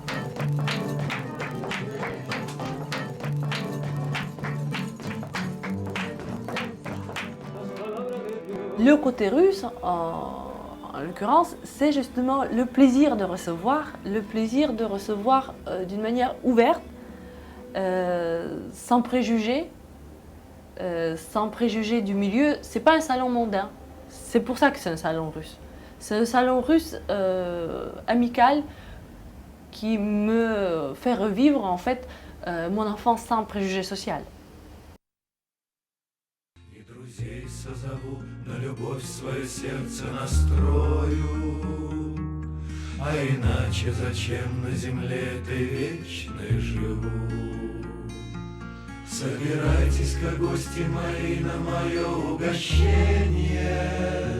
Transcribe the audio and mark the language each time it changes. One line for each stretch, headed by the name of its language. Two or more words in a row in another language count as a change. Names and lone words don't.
French: Le côté russe, en l'occurrence, c'est justement le plaisir de recevoir d'une manière ouverte, sans préjugés du milieu. C'est pas un salon mondain, c'est pour ça que c'est un salon russe. C'est un salon russe amical qui me fait revivre en fait mon enfance sans préjugés sociaux.
Russian: И друзей созову, на любовь свое сердце настрою. А иначе зачем на земле этой вечной живу? Собирайтесь-ка, гости мои, на мое угощение.